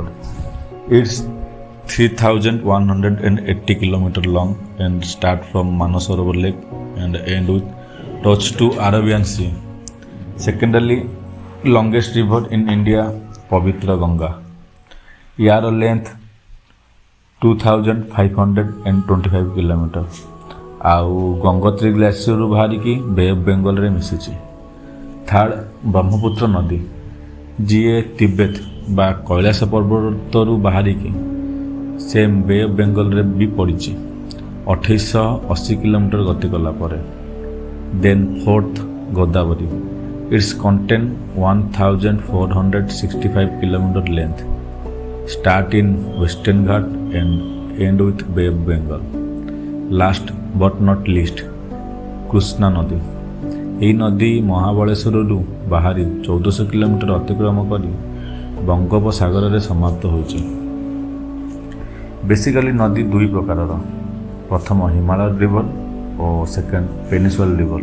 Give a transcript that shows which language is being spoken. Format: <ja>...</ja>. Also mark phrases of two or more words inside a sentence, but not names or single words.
<en>It's 3180 km long and start from Manasarovar Lake and end with touch to Arabian Sea. Secondly, longest river in India, Pavitra Ganga. Yar length 2525 km.</en> <or>ଆଉ ଗଙ୍ଗୋତ୍ରୀ ଗ୍ଲାସିୟରରୁ ବାହାରିକି ବେ ଅଫ୍ ବେଙ୍ଗଲରେ ମିଶିଛି। ଥାର୍ଡ଼, ବ୍ରହ୍ମପୁତ୍ର ନଦୀ, ଯିଏ ତିବେତ ବା କୈଳାସ ପର୍ବତରୁ ବାହାରିକି ସେମ୍ ବେ ଅଫ୍ ବେଙ୍ଗଲରେ ବି ପଡ଼ିଛି 2880 କିଲୋମିଟର ଗତି କଲା ପରେ।</or> <en>Then fourth, Godavari. Its contain 1465 kilometre length, start in Western Ghat and end with Bay of Bengal. Last but not least,</en> <or>କୃଷ୍ଣା ନଦୀ। ଏହି ନଦୀ ମହାବଳେଶ୍ୱରରୁ ବାହାରି 1400 କିଲୋମିଟର ଅତିକ୍ରମ କରି ବଙ୍ଗୋପସାଗରରେ ସମାପ୍ତ ହୋଇଛି। ବେସିକାଲି ନଦୀ ଦୁଇ ପ୍ରକାରର, ପ୍ରଥମ ହିମାଳୟ ରିଭର ଓ ସେକେଣ୍ଡ</or> <en>peninsular river.</en>